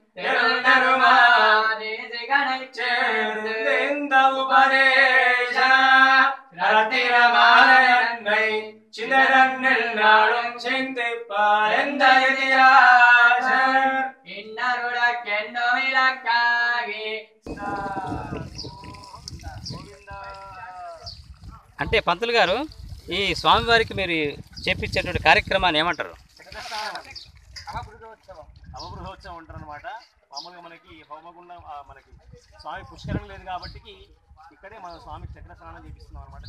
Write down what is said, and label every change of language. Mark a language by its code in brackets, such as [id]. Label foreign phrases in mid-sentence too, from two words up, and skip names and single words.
[ta] திருதருமாதேசிகனைச் சேர்ந்து இந்த உபதேச ரத்திரமாலை சிதறன்னில் நாளும் சிந்திப்பார் எந்த இதிராசர் இன்னருளக்கென்னும் இலக்காகி. [te] అంటే పంతులు గారు, ఈ స్వామివారికి మీరు చేపించేటువంటి కార్యక్రమాన్ని ఏమంటారు? అవబృహోత్సవం అంటారు అనమాట. మామూలుగా మనకి హోమగుండం మనకి స్వామి పుష్కరం లేదు కాబట్టి ఇక్కడే మనం స్వామికి చక్ర స్నానం చేపిస్తున్నాం అనమాట.